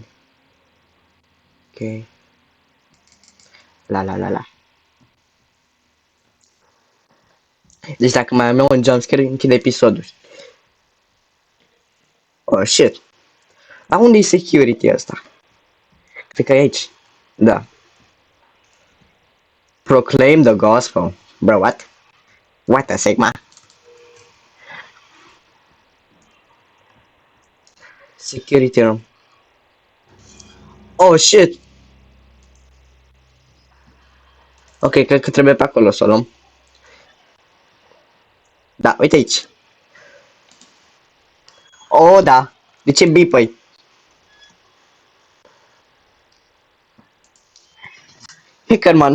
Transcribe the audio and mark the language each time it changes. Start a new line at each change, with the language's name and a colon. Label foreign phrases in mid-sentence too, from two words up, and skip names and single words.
Romanian: Ok. La. Deci dacă mai am eu un jumpscare, închide episodul.
English: Oh, shit.
Romanian: Dar unde e security ăsta? Cred că e aici. Da.
English: Proclaim the gospel. Bro, what? What the Sigma? Security room. Oh, shit.
Romanian: Ok, cred că trebuie pe acolo să o luăm. Da, uite aici. Oh, da. De ce bipăi? Hackerman.